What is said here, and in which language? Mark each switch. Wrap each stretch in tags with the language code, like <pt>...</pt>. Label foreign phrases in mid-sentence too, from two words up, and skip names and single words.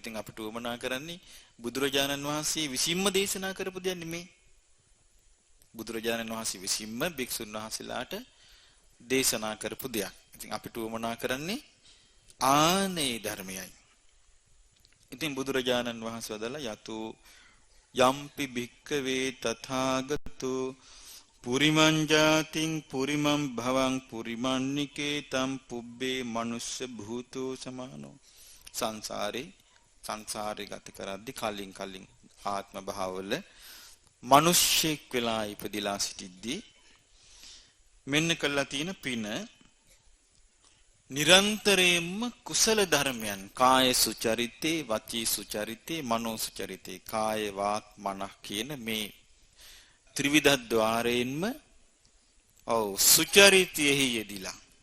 <si>ඉතින් අපිට උවමනා කරන්නේ බුදුරජාණන් වහන්සේ විසින්ම දේශනා කරපු දෙයක් නෙමෙයි. බුදුරජාණන් වහන්සේ විසින්ම භික්ෂුන් වහන්සේලාට දේශනා කරපු දෙයක්. ඉතින් අපිට උවමනා කරන්නේ ආනේ ධර්මයයි. ඉතින් බුදුරජාණන් වහන්සේ වදාලා</si> <pi>යතු යම්පි භික්කවේ තථාගතෝ පුරිමං ජාතින් පුරිමං භවං පුරිමන්නිකේ තම් පුබ්බේ මනුස්ස භූතෝ සමානෝ.</pi> <si>සංසාරේ ගත කරද්දි කලින් ආත්ම භාවවල මිනිස්සෙක් වෙලා ඉපදිලා සිටිද්දී මෙන්න කළා තියෙන පින නිරන්තරයෙන්ම කුසල ධර්මයන්</si> <pi>කාය සුචරිතේ වචී සුචරිතේ මනෝ සුචරිතේ</pi> <si>කාය වාක් මනහ කියන මේ ත්‍රිවිධ ద్వාරයෙන්ම ඔව් සුචරිතයෙහි යෙදිලා</si>